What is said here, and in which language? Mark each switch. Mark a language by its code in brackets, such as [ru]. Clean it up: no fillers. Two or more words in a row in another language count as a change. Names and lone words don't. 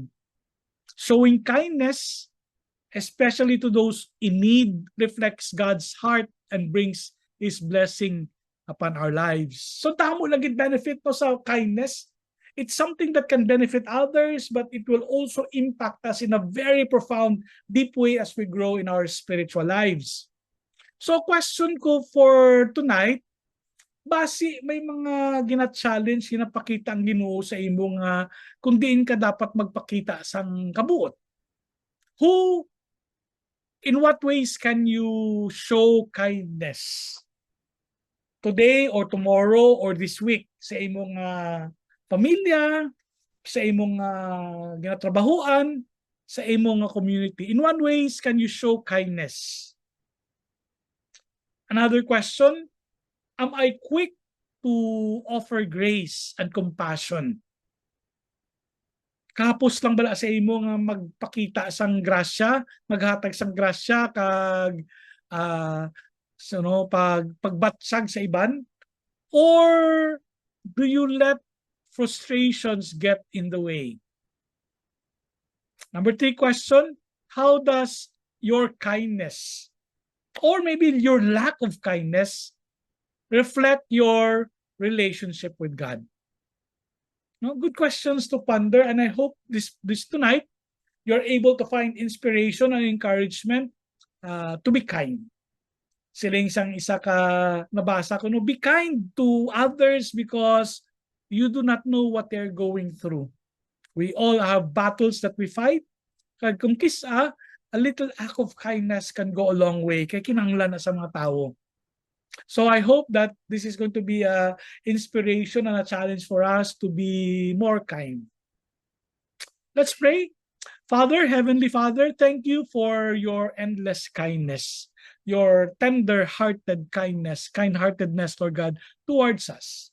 [en] Showing kindness, especially to those in need, reflects God's heart and brings His blessing upon our lives. So [hil] damo lagi benefit to sa [en] kindness. It's something that can benefit others, but it will also impact us in a very profound, deep way as we grow in our spiritual lives. So question ko for tonight, [hil] basi may mga gina-challenge, ginapakita ang Ginoo sa imo nga kung diin ka dapat magpakita sang kabuot. [en] In what ways can you show kindness? Today or tomorrow or this week [hil] sa imong pamilya, sa imong ginatrabahuan, sa imong community. [en] In what ways can you show kindness? Another question, am I quick to offer grace and compassion? [hil] Kapos lang bala sa imo nga magpakita sang grasya, maghatag sang grasya kag pagbatsag sa iban? [en] Or do you let frustrations get in the way? Number 3 question, how does your kindness or maybe your lack of kindness reflect your relationship with God? Good questions to ponder, and I hope this tonight you're able to find inspiration and encouragement to be kind. [hil] Siling sang isa ka nabasa ko, [en] be kind to others because you do not know what they're going through. We all have battles that we fight. [hil] Kag kung kisa, [en] a little act of kindness can go a long way [hil] kay kinahanglan na sa mga tao. [en] So I hope that this is going to be a inspiration and a challenge for us to be more kind. Let's pray. Father, Heavenly Father, thank you for your endless kindness, your tender-hearted kindness, kind-heartedness, Lord God, towards us.